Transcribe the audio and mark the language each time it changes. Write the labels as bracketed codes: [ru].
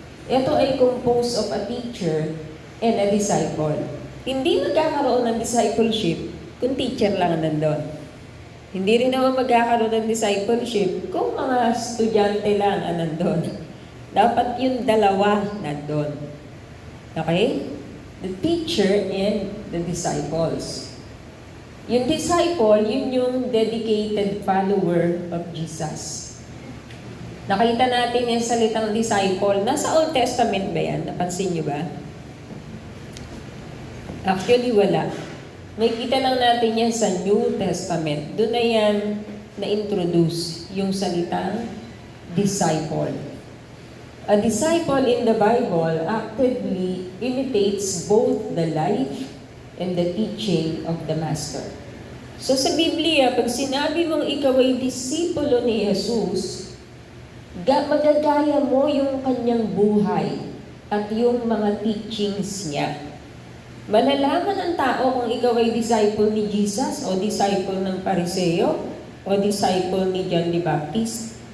[tl] Ito ay [en] composed of a teacher and a disciple. [tl] Hindi magkakaroon ng discipleship kung teacher lang nandun. Hindi rin naman magkakaroon ng discipleship kung mga estudyante lang ang nandun. Dapat yung dalawa nandun. Okay? [en] The teacher and the disciples. Yung disciple, yun yung dedicated follower of Jesus. [tl] Nakita natin yung salitang disciple. Nasa Old Testament ba yan? Napansin nyo ba? Actually, wala. May kita lang natin yan sa New Testament. Doon na yan na-introduce yung salitang disciple. [en] A disciple in the Bible actively imitates both the life and the teaching of the Master. [tl] So sa Biblia, pag sinabi mong ikaw ay disipulo ni Jesus, magagaya mo yung kanyang buhay at yung mga teachings niya. Malalaman ng tao kung ikaw ay disciple ni Jesus o disciple ng Pariseo o disciple ni John the Baptist.